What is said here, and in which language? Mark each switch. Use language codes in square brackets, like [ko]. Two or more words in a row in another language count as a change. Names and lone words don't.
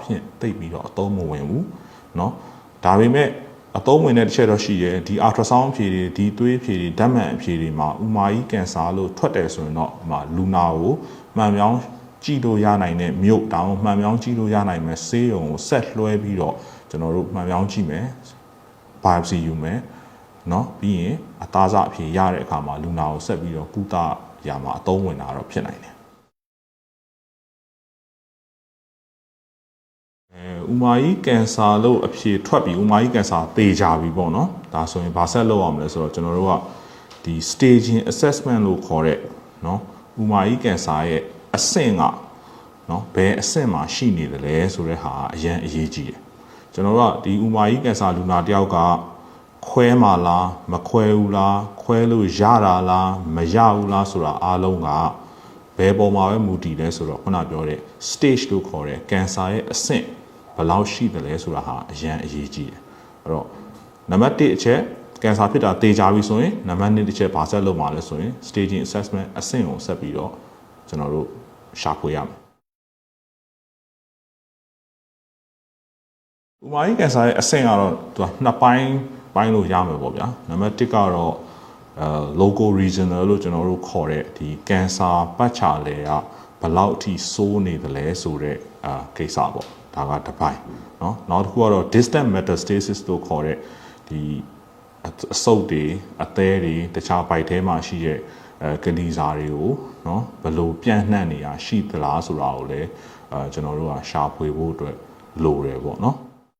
[my] ဖြင့်သိပြီးတော့အသုံးမဝင်ဘူးเนาะဒါပေမဲ့အသုံးဝင်တဲ့တစ်ချက်တော့ရှိတယ်ဒီ ultrasound ဖြေတွေဒီသွေးဖြေတွေဓာတ်မှန်ဖြေတွေမှာဥမာကြီးကင်ဆာလို့ထွက်တယ်ဆိုရင်တော့လူနာကိုမှန်မြောင်းကြည့်လို့ရနိုင်တဲ့မြို့တောင်မှန်မြောင်းကြည့်လို့ရနိုင်မယ်ဆေးရုံကိုဆက်လွှဲပြီးတော့ကျွန်တော်တို့မှန်မြောင်းကြည့်မယ် biopsy ယူမယ်เนาะပြီးရင်အသားစားအဖြေရတဲ့အခါမှာလူနာကိုဆက်ပြီးတော့ကုသရမှာအသုံးဝင်တာတော့ဖြစ်နိုင်တယ် ဥမာကြီးကင်ဆာလို့အဖြေထွက်ပြီးဥမာကြီးကင်ဆာသေချာပြီပေါ့နော်ဒါဆိုရင်ဘာဆက်လုပ်အောင်လဲဆိုတော့ကျွန်တော်တို့ကဒီ [en] staging assessment [my] လို့ခေါ်တဲ့နော်ဥမာကြီးကင်ဆာရဲ့ အဆင့်ကနော်ဘယ်အဆင့်မှာရှိနေတယ်လဲဆိုတဲ့ဟာအရင်အရေးကြီးတယ်ကျွန်တော်တို့ကဒီဥမာကြီးကင်ဆာလူနာ တယောက်ကခွဲမှာလားမခွဲဘူးလားခွဲလို့ရတာလားမရဘူးလားဆိုတာအားလုံးကဘယ်ပေါ်မှာပဲမူတည်လဲဆိုတော့ခုနပြောတဲ့ stage လို့ခေါ်တဲ့ကင်ဆာရဲ့အဆင့်ဘယ်လောက်ရှိတယ်လဲဆိုတာဟာအရင်အရေးကြီးတယ်အဲ့တော့နံပါတ်1အချက်ကင်ဆာဖြစ်တာသေချာပြီဆိုရင်နံပါတ်2တစ်ချက်ဘာဆက်လုပ်မှာလဲဆိုရင် [en] staging assessment [my] အဆင့်ကိုဆက်ပြီးတော့ကျွန်တော်တို့ရှာဖွေရမယ် ဥမာကြီးကင်ဆာရဲ့အဆင့်ကတော့သူကနှစ်ပိုင်းလို့ရမယ်ပေါ့ဗျာနံပါတ်1ကတော့ [en] local regional [my] လို့ကျွန်တော် တို့ခေါ်တဲ့ဒီကင်ဆာပတ်ချာလေကဘယ်လောက်အထိဆိုးနေသလဲဆိုတဲ့ကိစ္စပေါ့ဒါကတစ်ပိုင်းเนาะနောက်တစ်ခုကတော့ [en] distant metastasis [my] လို့ခေါ်တဲ့ဒီအဆုပ်တွေအသည်းတွေတခြားပိုက်ထဲမှာရှိတဲ့ကနေစာတွေကိုเนาะဘယ်လိုပြန့်နှံ့နေတာရှိသလားဆိုတာကိုလည်းကျွန်တော်တို့ကရှာဖွေဖို့အတွက်လိုတယ်ပေါ့เนาะ